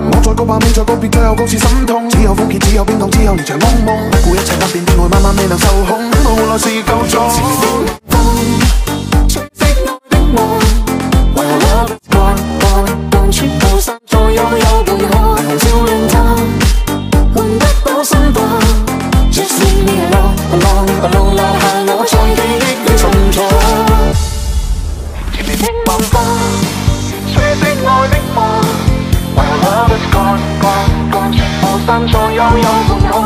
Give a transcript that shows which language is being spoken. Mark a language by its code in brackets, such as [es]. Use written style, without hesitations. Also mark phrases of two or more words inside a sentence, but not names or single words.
[yue] 我在告白，你在告別，最後告辭心痛。只有苦澀，只有冰凍，只有連場噩夢。不顧一切不變的愛，慢慢未能受控。到換來是夠重。吹熄愛的夢，為何 [en] love is gone， [yue] 全部散在幽幽半空。霓虹照亮它，換不到心動。 [en] Just leave me alone， [yue] 留下我在記憶裏沉重。前面的晚風，吹熄愛的夢，為何 [en] love is gone， [yue] 全部散在幽幽半空。